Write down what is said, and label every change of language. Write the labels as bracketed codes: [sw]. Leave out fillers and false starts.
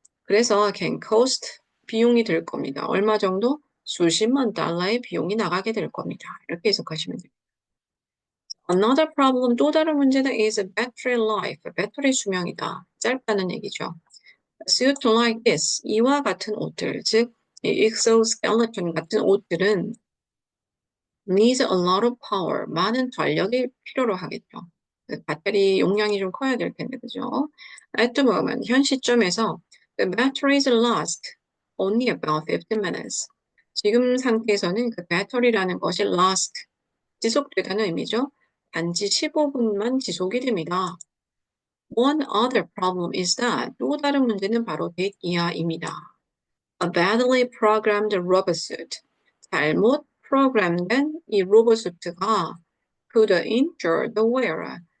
[ko] 그래서 [en] can cost [ko] 비용이 들 겁니다. 얼마 정도? 수십만 달러의 비용이 나가게 될 겁니다. 이렇게 해석하시면 됩니다. [en] Another problem, [ko] 또 다른 문제는 [en] is battery life. [ko] 배터리 수명이다. 짧다는 얘기죠. [en] Suit like this, [ko] 이와 같은 옷들, 즉 exoskeleton 같은 옷들은 [en] needs a lot of power, [ko] 많은 전력이 필요로 하겠죠. 배터리 용량이 좀 커야 될 텐데, 그죠? [en] At the moment, [ko] 현 시점에서 [en] the batteries last only about 15 minutes. [ko] 지금 상태에서는 그 배터리라는 것이 last, 지속되다는 의미죠. 단지 15분만 지속이 됩니다. [en] One other problem is that [ko] 또 다른 문제는 바로 대기하입니다. [en] A badly programmed robot suit. [ko] 잘못 프로그램된 이 로봇수트가 [en] could injure the wearer.